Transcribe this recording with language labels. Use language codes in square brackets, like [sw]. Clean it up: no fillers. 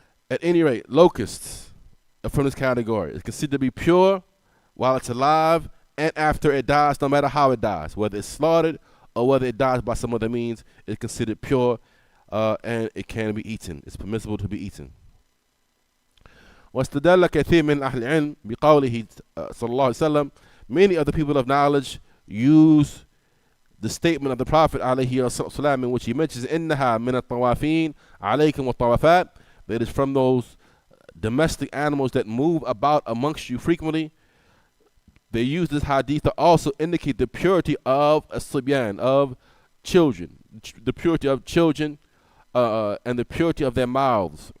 [en] At any rate, locusts are from this category. It's considered to be pure while it's alive and after it dies, no matter how it dies. Whether it's slaughtered or whether it dies by some other means, it's considered pure and it can be eaten. It's permissible to be eaten. [ar] واستدل كثير من أهل العلم بقوله صلى الله عليه وسلم. [en] Many of the people of knowledge use the statement of the Prophet عليه الصلاة in which he mentions إنها من الطوافين عليكم والطوافات, that is from those domestic animals that move about amongst you frequently. They use this hadith to also indicate the purity of as-sibyan, of children, the purity of children and the purity of their mouths.